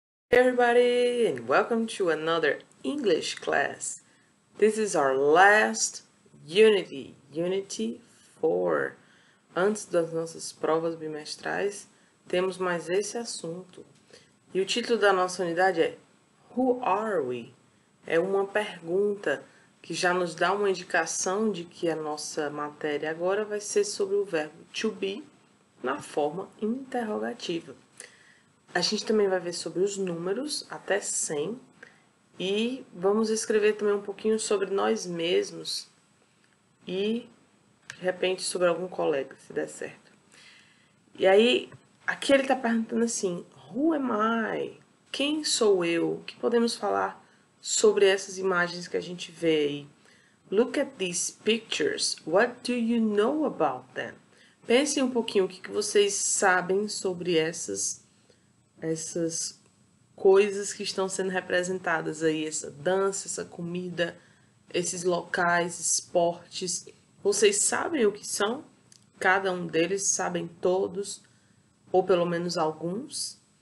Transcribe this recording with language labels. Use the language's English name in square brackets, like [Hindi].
[English] Hey everybody, and welcome to another English class. This is our last Unity 4. [Portuguese] Antes das nossas provas bimestrais, temos mais esse assunto. E o título da nossa unidade é [English] Who are we? [Portuguese] É uma pergunta que já nos dá uma indicação de que a nossa matéria agora vai ser sobre o verbo to be na forma interrogativa. A gente também vai ver sobre os números até 100 e vamos escrever também um pouquinho sobre nós mesmos e, de repente, sobre algum colega, se der certo. E aí, aqui ele está perguntando assim, [English] Who am I? [Portuguese] Quem sou eu? O que podemos falar sobre essas imagens que a gente vê aí? [English] Look at these pictures. What do you know about them? [Portuguese] Pensem um pouquinho o que vocês sabem sobre essas coisas que estão sendo representadas aí, essa dança, essa comida, esses locais, esportes. Vocês sabem o que são? Cada um deles, sabem todos, ou pelo menos alguns.